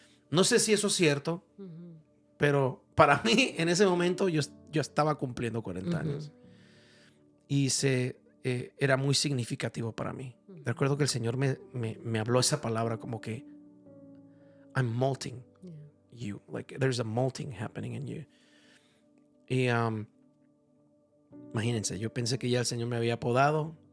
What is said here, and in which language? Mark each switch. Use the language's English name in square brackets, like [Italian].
[Spanish] No sé si eso es cierto, pero para mí en ese momento yo estaba cumpliendo 40 años. Y era muy significativo para mí. Recuerdo que el Señor me habló esa palabra como que [English] I'm molting you. Like there's a molting happening in you. [Spanish] Y imagínense, yo pensé que ya el Señor me había podado.